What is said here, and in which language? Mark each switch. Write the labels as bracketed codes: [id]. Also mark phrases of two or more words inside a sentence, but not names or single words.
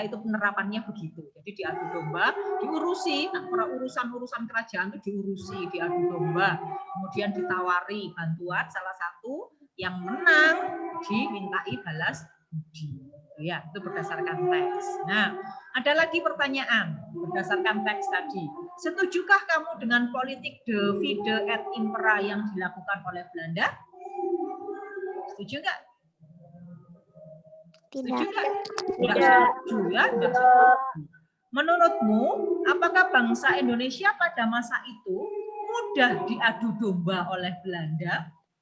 [id] Itu penerapannya begitu. Jadi diadu domba, diurusi, urusan kerajaan itu diadu domba, kemudian ditawari bantuan salah satu yang menang dimintai balas budi. Ya, itu berdasarkan teks. Nah, ada lagi pertanyaan berdasarkan teks tadi. Setujukah kamu dengan politik [la] divide et impera [id] yang dilakukan oleh Belanda? Setuju nggak? Tidak. Setuju nggak? Tidak setuju ya. Tidak setuju. Menurutmu, apakah bangsa Indonesia pada masa itu mudah diadu domba oleh Belanda?